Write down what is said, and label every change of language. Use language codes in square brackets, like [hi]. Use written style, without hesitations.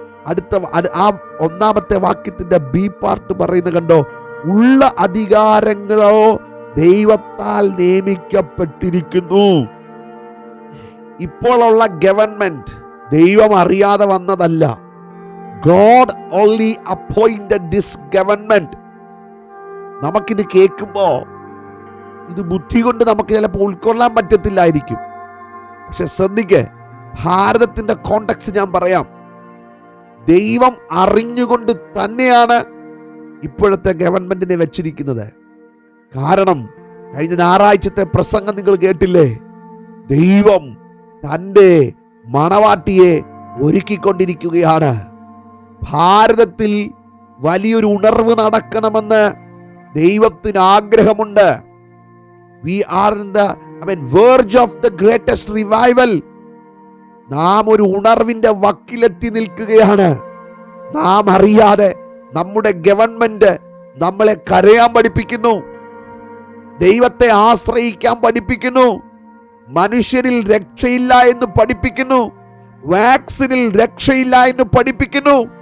[ml] അടുത്ത ആ 1-ാമത്തെ വാക്യത്തിന്റെ ബി പാർട്ട് പറയുന്നത് കണ്ടോ, ഉള്ള അധികാരങ്ങളോ ദൈവത്താൽ നിയമിക്കപ്പെട്ടിരിക്കുന്നു. ഇപ്പോഴുള്ള ഗവൺമെന്റ് ദൈവം അറിയാതെ വന്നതല്ല. [en] God only appointed this government. [ml] നമുക്കിത് കേൾക്കുമ്പോൾ ഇത് ബുദ്ധി കൊണ്ട് നമുക്ക് ചിലപ്പോൾ ഉൾക്കൊള്ളാൻ പറ്റത്തില്ലായിരിക്കും. പക്ഷെ ശ്രദ്ധിക്കേ, ഭാരതത്തിന്റെ കോണ്ടെക്സ്റ്റ് ഞാൻ പറയാം. ദൈവം അറിഞ്ഞുകൊണ്ട് തന്നെയാണ് ഇപ്പോഴത്തെ ഗവൺമെന്റിനെ വെച്ചിരിക്കുന്നത്. കാരണം കഴിഞ്ഞ ഞായറാഴ്ചത്തെ പ്രസംഗം നിങ്ങൾ കേട്ടില്ലേ? ദൈവം തൻ്റെ മണവാട്ടിയെ ഒരുക്കിക്കൊണ്ടിരിക്കുകയാണ്. ഭാരതത്തിൽ വലിയൊരു ഉണർവ് നടക്കണമെന്ന് ദൈവത്തിന് ആഗ്രഹമുണ്ട്. [en] We are in the verge of the greatest revival. [ml] നാം ഒരു ഉണർവിന്റെ വക്കിലെത്തി നിൽക്കുകയാണ്. നാം അറിയാതെ നമ്മുടെ ഗവൺമെന്റ് നമ്മളെ കരയാൻ പഠിപ്പിക്കുന്നു, ദൈവത്തെ ആശ്രയിക്കാൻ പഠിപ്പിക്കുന്നു, മനുഷ്യരിൽ രക്ഷയില്ല എന്ന് പഠിപ്പിക്കുന്നു, വാക്സിനിൽ രക്ഷയില്ല എന്ന് പഠിപ്പിക്കുന്നു.